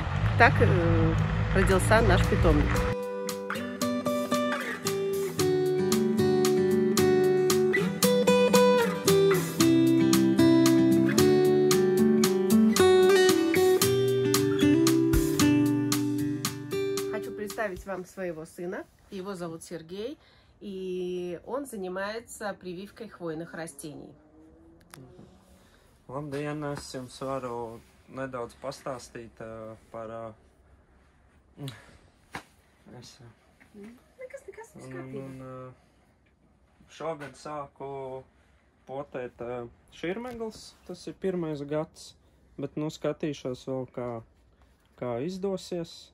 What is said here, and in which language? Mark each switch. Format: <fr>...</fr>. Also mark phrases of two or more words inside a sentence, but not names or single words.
<ru>Так родился наш питомник. Хочу представить вам своего сына. Его зовут Сергей, и он занимается прививкой хвойных растений.</ru> <lv>Labdien, es jums varu nedaudz pastāstīt par... Šogad sāku potēt širmegls, tas ir pirmais gads, bet nu skatīšos vēl kā izdosies.</lv>